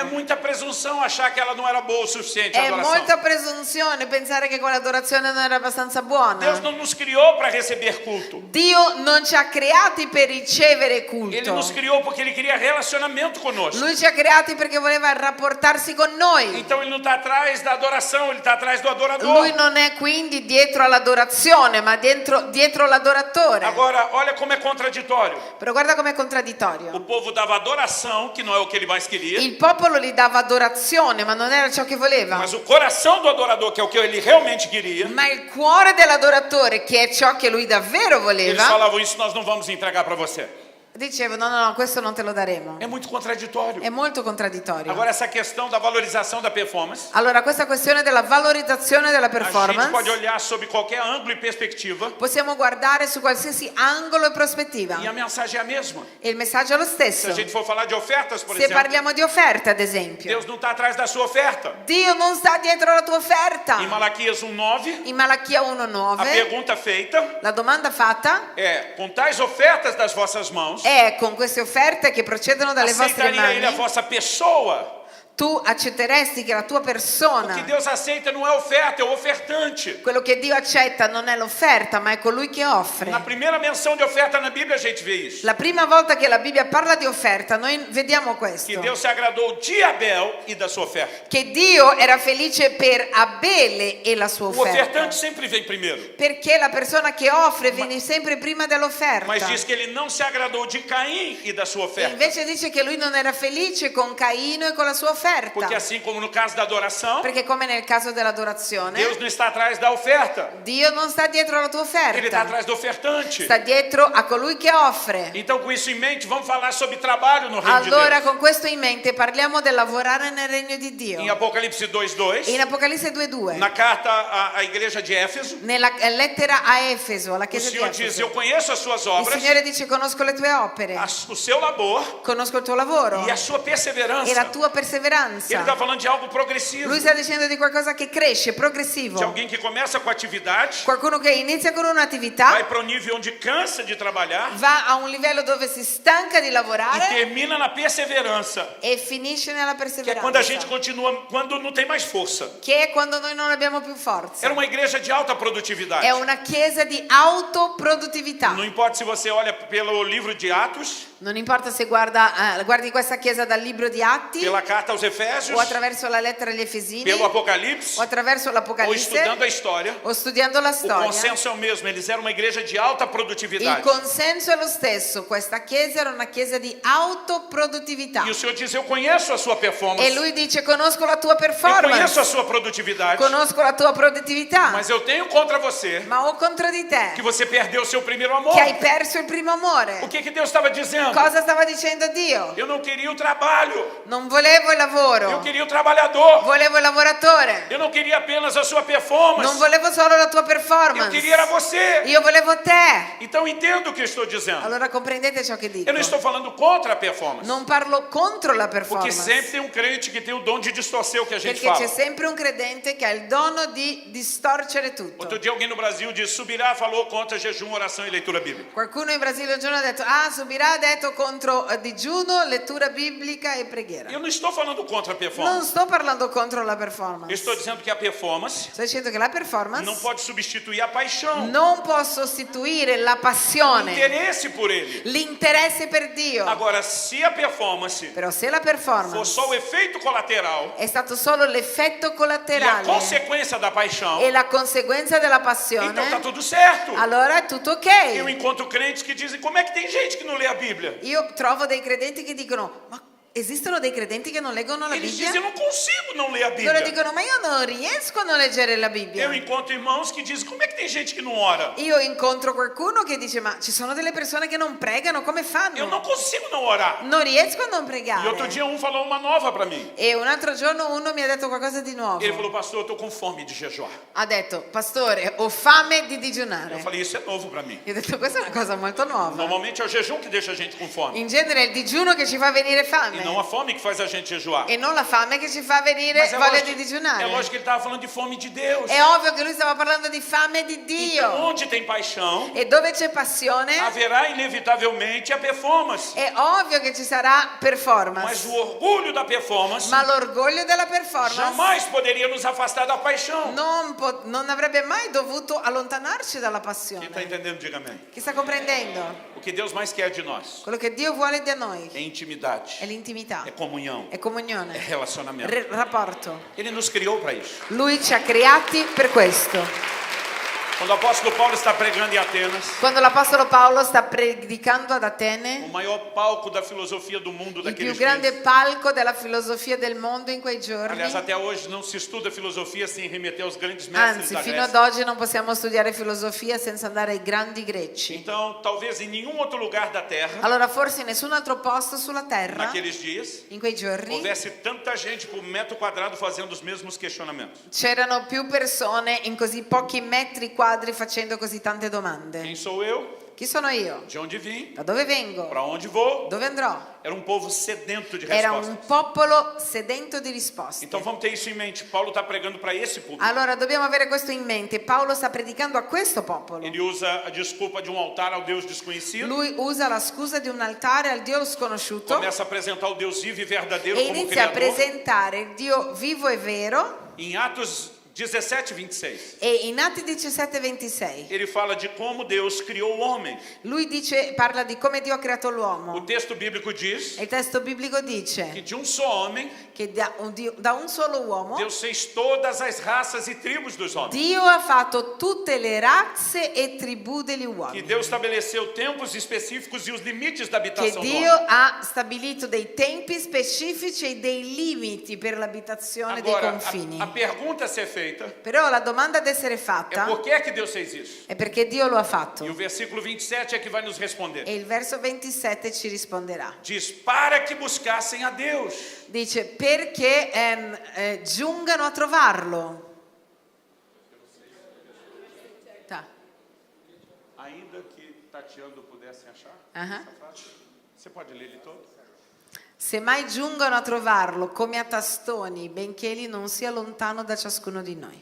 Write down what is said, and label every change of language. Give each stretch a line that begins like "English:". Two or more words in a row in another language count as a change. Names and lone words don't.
Portuguese: muita presunção achar que ela não era boa o suficiente a
Italian: È
Portuguese: adoração.
Italian: molta presunzione pensare che quell'adorazione non era abbastanza
Portuguese: Deus
Italian: buona.
Portuguese: não nos criou para receber culto.
Italian: Dio non ci ha creati per ricevere
Portuguese: Ele
Italian: culto.
Portuguese: nos criou porque ele queria relacionamento conosco.
Italian: Lui ci ha creati perché voleva rapportarsi con noi.
Portuguese: Então ele não está atrás da adoração, ele está atrás do adorador.
Italian: Lui non è quindi dietro all'adorazione, ma dietro l'adoratore.
Portuguese: Agora, olha como é contraditório.
Italian: Però guarda com'è
Portuguese: O
Italian: contraddittorio.
Portuguese: povo dava adoração, que não é o que ele mais queria,
Italian: Il popolo gli dava adorazione, ma non era ciò che voleva.
Portuguese: mas o coração do adorador, que é o que ele realmente queria,
Italian: Ma il cuore dell'adoratore, che è ciò che lui davvero
Portuguese: eles
Italian: voleva,
Portuguese: falavam, isso nós não vamos entregar para você.
Italian: diceva no, questo non te lo daremo.
Portuguese: É muito contraditório.
Italian: È molto contraddittorio.
Portuguese: Agora, essa questão da valorização da performance,
Italian: Allora, questa questione della valorizzazione della
Portuguese: a gente
Italian: performance
Portuguese: pode olhar sob qualquer ângulo e perspectiva,
Italian: possiamo guardare su qualsiasi angolo e prospettiva.
Portuguese: e a mensagem é a mesma.
Italian: E il messaggio è lo
Portuguese: Se
Italian: stesso.
Portuguese: a gente for falar de ofertas, por
Italian: Se
Portuguese: exemplo,
Italian: parliamo di offerte, ad esempio,
Portuguese: Deus não está atrás da sua oferta.
Italian: Dio non sta dietro la tua
Portuguese: Em
Italian: offerta.
Portuguese: Malaquias 1:9,
Italian: In Malachia
Portuguese: a
Italian: 1,9
Portuguese: pergunta feita
Italian: la domanda fatta
Portuguese: é: com tais ofertas das vossas mãos,
Italian: è: con queste offerte che procedono dalle vostre
Portuguese: aceitaria ele a
Italian: mani,
Portuguese: vossa pessoa?
Italian: tu accetteresti che la tua
Portuguese: O que
Italian: persona,
Portuguese: Deus aceita não é oferta, é o ofertante.
Italian: quello che Dio accetta non è l'offerta, ma è colui che offre.
Portuguese: Na primeira menção de oferta na Bíblia a gente vê isso.
Italian: La prima volta che la Bibbia parla di offerta, noi vediamo
Portuguese: Que
Italian: questo.
Portuguese: Deus se agradou de Abel e da sua oferta.
Italian: Che Dio era felice per Abele e la sua
Portuguese: O
Italian: offerta.
Portuguese: ofertante sempre vem primeiro.
Italian: Perché la persona che offre viene sempre prima dell'offerta.
Portuguese: Mas diz que ele não se agradou de Caim e da sua
Italian: E
Portuguese: oferta.
Italian: invece dice che lui non era felice con Caino e con la sua offerta.
Portuguese: Porque assim como no caso da adoração,
Italian: Perché come nel caso dell'adorazione,
Portuguese: Deus não está atrás da oferta.
Italian: Dio non sta dietro alla tua
Portuguese: Ele está
Italian: offerta,
Portuguese: atrás do ofertante.
Italian: sta dietro a colui che offre.
Portuguese: Então, com isso em mente, vamos falar sobre trabalho no reino de
Italian: Allora,
Portuguese: Deus.
Italian: con questo in mente, parliamo del lavorare nel regno di Dio.
Portuguese: Em Apocalipse 2:2,
Italian: In Apocalisse 2:2,
Portuguese: na carta à igreja de Éfeso,
Italian: nella lettera a Efeso, alla
Portuguese: o
Italian: chiesa di
Portuguese: Senhor diz: Eu
Italian: Efeso,
Portuguese: conheço as suas
Italian: il
Portuguese: obras,
Italian: Signore dice: conosco le tue opere,
Portuguese: o seu labor
Italian: conosco il tuo lavoro
Portuguese: e a sua
Italian: e la
Portuguese: perseverança.
Italian: tua
Portuguese: Ele
Italian: perseveranza.
Portuguese: está falando de algo progressivo,
Italian: Lui sta dicendo di qualcosa che cresce,
Portuguese: de
Italian: progressivo.
Portuguese: alguém que começa com atividade,
Italian: Qualcuno che inizia con
Portuguese: vai
Italian: un'attività,
Portuguese: para o nível onde cansa de trabalhar
Italian: va a un livello dove si stanca di
Portuguese: e
Italian: lavorare
Portuguese: termina na perseveranza,
Italian: e finisce nella
Portuguese: que é quando a gente
Italian: perseveranza,
Portuguese: continua, quando não tem mais força.
Italian: che è quando noi non abbiamo più forza.
Portuguese: Era uma igreja de alta produtividade.
Italian: È una chiesa di autoproduttività.
Portuguese: Não importa se você olha pelo livro de Atos,
Italian: Non importa se guardi questa chiesa dal libro di Atti
Portuguese: pela carta aos
Italian: o
Portuguese: Efésios,
Italian: attraverso la lettera agli Efesini
Portuguese: pelo Apocalipse,
Italian: o attraverso
Portuguese: ou
Italian: l'Apocalisse
Portuguese: estudando a história,
Italian: o studiando la
Portuguese: o
Italian: storia.
Portuguese: consenso é o mesmo. Eles eram uma igreja de alta
Italian: Il
Portuguese: produtividade.
Italian: consenso è lo stesso. Questa chiesa era una chiesa di autoproduttività.
Portuguese: E o Senhor diz: Eu conheço a sua performance,
Italian: E lui dice: conosco la tua
Portuguese: eu conheço
Italian: performance,
Portuguese: a sua produtividade,
Italian: conosco la tua produttività,
Portuguese: mas eu tenho contra você
Italian: ma ho contro di te
Portuguese: que você perdeu o seu primeiro amor.
Italian: che hai perso il primo amore.
Portuguese: O que Deus estava dizendo?
Italian: Cosa stava dicendo Dio?
Portuguese: Eu não queria o trabalho,
Italian: Non volevo il
Portuguese: eu
Italian: lavoro,
Portuguese: queria o trabalhador.
Italian: volevo il lavoratore.
Portuguese: Eu não queria apenas a sua performance,
Italian: Non volevo solo la tua
Portuguese: eu
Italian: performance,
Portuguese: queria era você.
Italian: io volevo te.
Portuguese: Então entenda o que eu estou dizendo.
Italian: Allora comprendete ciò che dico?
Portuguese: Eu não estou falando contra a performance,
Italian: Non parlo contro la
Portuguese: porque sempre
Italian: performance,
Portuguese: tem um crente que tem o dom de distorcer o que a gente
Italian: perché c'è
Portuguese: fala.
Italian: sempre un credente che ha il dono di distorcere tutto.
Portuguese: Outro dia alguém no Brasil disse: Subirá falou contra jejum, oração e leitura bíblica.
Italian: Qualcuno in Brasile un giorno ha detto: Subirà ha detto contro digiuno, lettura biblica e preghiera.
Portuguese: Eu não estou falando contra a
Italian: Non
Portuguese: performance.
Italian: sto parlando contro la
Portuguese: Eu
Italian: performance.
Portuguese: estou dizendo que a performance
Italian: Sto dicendo che la performance
Portuguese: não pode substituir a paixão,
Italian: non può sostituire la
Portuguese: o
Italian: passione,
Portuguese: interesse por ele.
Italian: l'interesse per Dio.
Portuguese: Agora, se a performance
Italian: Però se la
Portuguese: for
Italian: performance
Portuguese: só o efeito colateral
Italian: è stato solo l'effetto
Portuguese: e a
Italian: collaterale
Portuguese: consequência da paixão,
Italian: e la conseguenza della
Portuguese: então
Italian: passione,
Portuguese: está tudo certo.
Italian: allora è tutto
Portuguese: Eu
Italian: ok.
Portuguese: encontro crentes que dizem: Como é que tem gente que não lê a Bíblia?
Italian: Io trovo dei credenti che dicono: ma esistono dei credenti che non leggono la
Portuguese: Eles
Italian: Bibbia?
Portuguese: dizem: Eu não consigo não ler a
Italian: Loro
Portuguese: Bíblia.
Italian: dicono: ma io non riesco a non leggere la Bibbia.
Portuguese: Eu encontro irmãos que dizem: Como é que tem gente que não ora?
Italian: Io incontro qualcuno che dice: ma ci sono delle persone che non pregano, come
Portuguese: Eu não
Italian: fanno?
Portuguese: consigo não orar.
Italian: Non riesco a non
Portuguese: E
Italian: pregare.
Portuguese: outro dia falou uma nova para mim.
Italian: E un altro giorno uno mi ha detto qualcosa di nuovo.
Portuguese: Ele falou: Pastor, eu estou com fome de jejuar.
Italian: Ha detto: pastore, ho fame di
Portuguese: Eu
Italian: digiunare.
Portuguese: falei: Isso é novo para mim.
Italian: Io ho detto: questa è una cosa molto nuova.
Portuguese: Normalmente é o jejum que deixa a gente com fome.
Italian: In genere è il digiuno che ci fa venire
Portuguese: E não a
Italian: fame
Portuguese: fome que faz a gente jejuar.
Italian: e non la fame che ci fa venire
Portuguese: Mas
Italian: voglia di
Portuguese: é
Italian: digiunare.
Portuguese: lógico que ele estava falando de fome de Deus.
Italian: È ovvio che lui stava parlando di fame di
Portuguese: Então,
Italian: Dio.
Portuguese: onde tem paixão,
Italian: E dove c'è passione
Portuguese: haverá inevitavelmente a performance.
Italian: è ovvio che ci sarà
Portuguese: Mas
Italian: performance.
Portuguese: o orgulho da performance
Italian: Ma l'orgoglio della performance
Portuguese: jamais poderia nos afastar da paixão.
Italian: non avrebbe mai dovuto allontanarci dalla
Portuguese: Quem
Italian: passione.
Portuguese: está entendendo, diga amém.
Italian: Chi sta comprendendo?
Portuguese: O que Deus mais quer de nós
Italian: Quello che Dio vuole da noi
Portuguese: é intimidade,
Italian: è l'intimità,
Portuguese: é comunhão,
Italian: è
Portuguese: é
Italian: comunione,
Portuguese: relacionamento.
Italian: rapporto.
Portuguese: Ele nos criou para isso.
Italian: Lui ci ha creati per questo.
Portuguese: Quando o apóstolo Paulo está pregando em Atenas,
Italian: Quando l'Apostolo Paolo sta predicando ad
Portuguese: o
Italian: Atene,
Portuguese: maior palco da filosofia do mundo
Italian: il più
Portuguese: daqueles
Italian: grande
Portuguese: dias.
Italian: palco della filosofia del mondo in quei giorni,
Portuguese: Aliás, até hoje não se estuda filosofia sem remeter aos grandes mestres
Italian: anzi
Portuguese: da
Italian: fino ad
Portuguese: Grécia.
Italian: oggi non possiamo studiare filosofia senza andare ai grandi greci.
Portuguese: Então, talvez em nenhum outro lugar da terra,
Italian: Allora forse in nessun altro posto sulla terra,
Portuguese: naqueles dias,
Italian: in quei giorni,
Portuguese: houvesse tanta gente por metro quadrado fazendo os mesmos questionamentos.
Italian: c'erano più persone in così pochi metri quadri facendo così tante domande.
Portuguese: Quem sou eu?
Italian: Chi sono io?
Portuguese: De onde vim?
Italian: Da dove vengo?
Portuguese: Para onde vou?
Italian: Dove andrò?
Portuguese: Era um povo sedento de
Italian: Era
Portuguese: respostas.
Italian: un popolo sedento di risposte.
Portuguese: Então vamos ter isso em mente. Paulo está pregando para esse público.
Italian: Allora dobbiamo avere questo in mente. Paolo sta predicando a questo popolo.
Portuguese: Ele usa a desculpa de um altar ao Deus desconhecido.
Italian: Lui usa la scusa di un altare al Dio sconosciuto
Portuguese: Começa a apresentar o Deus vivo e verdadeiro
Italian: e
Portuguese: como
Italian: inizia a
Portuguese: Criador.
Italian: presentare il Dio vivo e vero.
Portuguese: Em Atos 17, 26.
Italian: E in Atti 17:26
Portuguese: Ele fala de como Deus criou o homem.
Italian: lui parla di come Dio ha creato
Portuguese: O
Italian: l'uomo.
Portuguese: texto bíblico diz
Italian: E il testo biblico
Portuguese: que
Italian: dice
Portuguese: de um só homem,
Italian: che da un solo uomo
Portuguese: Deus fez todas as raças e tribos dos homens.
Italian: Dio ha fatto tutte le razze e tribù degli
Portuguese: Que
Italian: uomini.
Portuguese: Deus estabeleceu tempos específicos e os limites da
Italian: Che
Portuguese: habitação do
Italian: Dio
Portuguese: homem.
Italian: ha stabilito dei tempi specifici e dei limiti per l'abitazione dei
Portuguese: Agora,
Italian: confini.
Portuguese: a pergunta a ser feita
Italian: Però la domanda ad essere
Portuguese: é
Italian: fatta
Portuguese: por que é que Deus fez isso?
Italian: è perché Dio lo ha
Portuguese: E o
Italian: fatto.
Portuguese: versículo 27 é que vai nos responder.
Italian: E il verso 27 ci risponderà.
Portuguese: Diz, para que buscassem a Deus.
Italian: Dice perché giungano a trovarlo.
Portuguese: Tá. Ainda que tateando pudessem achar Aham. essa frase. Você pode ler ele todo?
Italian: Se mai giungono a trovarlo come a tastoni, benché egli non sia lontano da ciascuno di noi.